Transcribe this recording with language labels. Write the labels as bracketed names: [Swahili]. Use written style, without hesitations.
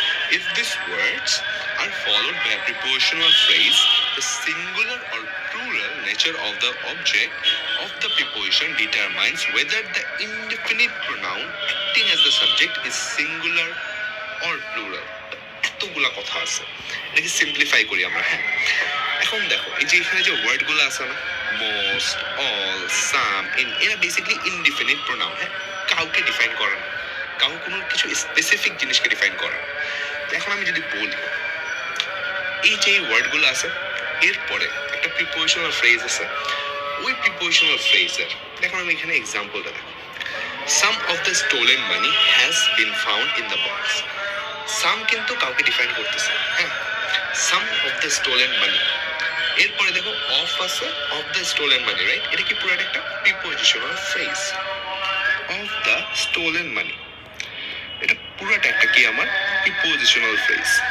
[English] If these words are followed by a prepositional phrase, the singular or plural nature of the object of the preposition determines whether the indefinite pronoun acting as the subject is singular or plural. [Bangla] এতগুলা কথা আছে, এটাকে simplify করি আমরা। হ্যাঁ, এখন দেখো এই যে এখানে যে ওয়ার্ডগুলো আছে না, মোস্ট, অল, সাম, এরা বেসিক্যালি ইনডিফিনিট প্রোনাউন। হ্যাঁ, কাউকে ডিফাইন করে না, কোনো কিছু স্পেসিফিক জিনিসকে ডিফাইন করে না। এখন আমি যদি বলি এই যে ওয়ার্ডগুলো আছে, এরপরে একটা প্রিপোজিশনাল ফ্রেজ আছে, ওই প্রিপোজিশনাল ফ্রেজের দেখো আমি এখানে এক্সাম্পলটা দেখো, [English] some of the stolen money has been found in the box. [Bangla] some কিন্তু কাউকে ডিফাইন করতেছে। হ্যাঁ, some of the stolen money, এরপরে দেখো অফ আছে, of the stolen money, right? এটা কি পুরো একটা prepositional phrase, of the stolen money, এটা পুরোটা একটা কি আমার প্রিপোজিশনাল ফ্রেজ।